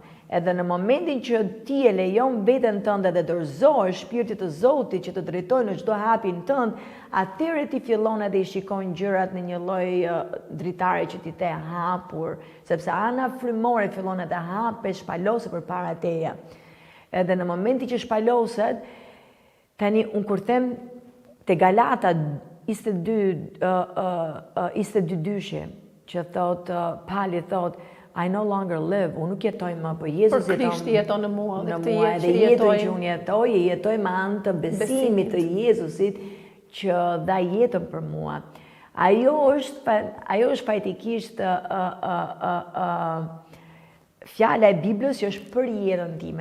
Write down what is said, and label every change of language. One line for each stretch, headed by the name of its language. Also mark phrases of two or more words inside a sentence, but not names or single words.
Albanian: Edhe në momentin që ti e lejon veten tënde dhe dorëzohesh shpirtit të Zotit që të drejtojë në çdo hapin tënd, atëherë ti fillon edhe i shikon gjërat në një lloj dritare që ti të hapur, sepse ana frymore fillon edhe hape, shpaloset përpara teje. Edhe në momentin që shpaloset, tani unë kur them te Galata 22:2 që thot Pali thot
English: I no longer live,
Albanian: unë nuk jetoj më, po Jezus Por Krishti jeton në mua dhe këtë mua, jetë dhe që jetën që unë jetoj me anë të besimit të Jezusit që dha jetën për mua. Ajo është faktikisht fjala e Biblës që është për jetën time.